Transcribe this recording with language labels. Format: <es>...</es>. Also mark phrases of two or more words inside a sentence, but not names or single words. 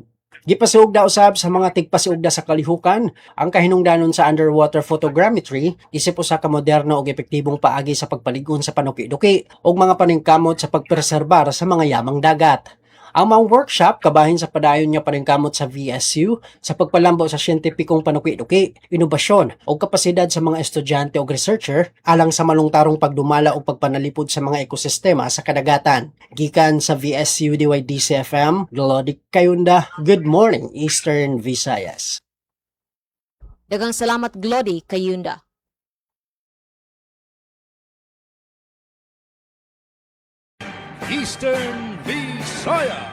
<ceb>Gipasiugda usab sa mga tigpasiugda sa kalihukan ang kahinungdanon sa</ceb> <en>underwater photogrammetry</en> <ceb>isip usa ka moderno ug epektibong paagi sa pagpaligon sa panuki-duki ug mga paningkamot sa pagpreserbar sa mga yamang dagat. Ang mga workshop kabahin sa padayon nga paningkamot sa VSU sa pagpalambo sa siyentipikong panuki-duki, inobasyon ug kapasidad sa mga estudyante ug researcher alang sa malungtarong pagdumala ug pagpanalipod sa mga ekosistema sa kadagatan. Gikan sa VSU DYDC-FM, Glody Kayunda,</ceb> <en>Good Morning Eastern Visayas.</en> <ceb>Daghang salamat Glody Kayunda. Eastern Visayas.</ceb>